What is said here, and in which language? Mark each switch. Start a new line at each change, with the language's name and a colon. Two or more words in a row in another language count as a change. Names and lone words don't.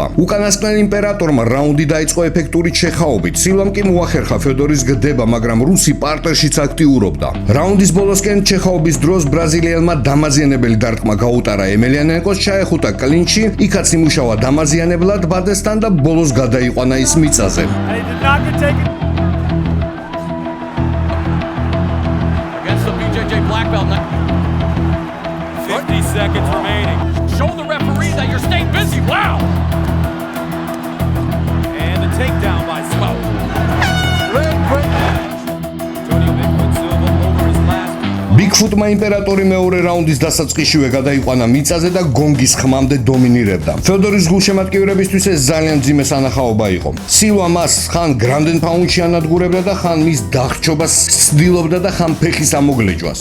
Georgian: უკანასკნელ იმპერატორმა რაუნდი დაიწყო ეფექტური ჩეხაობით. სილვამ კი მოახერხა ფიოდორის გდება, მაგრამ რუსი პარტერშიც აქტიურობდა. რაუნდის ბოლოსკენ ჩეხაობის დროს ბრაზილიელმა დამაზიანებელი დარტყმა გაუტარა ემელიანენკოს, ჩაეხუტა კლინჩი, იქაც იმუშავა დამაზიანებლად ბადესთან და ბოლოს გადაიყვანა ის მიწაზე.
English: Against the BJJ black belt. 50 seconds remaining. Show the referee that you're staying busy. Wow. And the takedown by Smoke. Antonio Bigfoot Silva over his last.
Georgian: ბიგფუტმა იმპერატორი მეორე რაუნდის დასაწყისშივე გადაიყვანა მიწაზე და გონგის ხმამდე დომინირებდა. ფიოდორის გულშემატკივრებისთვის ეს ძალიან მძიმე სანახაობა იყო. სილვა მას ხან გრანდენ პაუნდში ანადგურებდა და ხან მის დახრჩობას ცდილობდა და ხან ფეხის ამოგლეჯვას.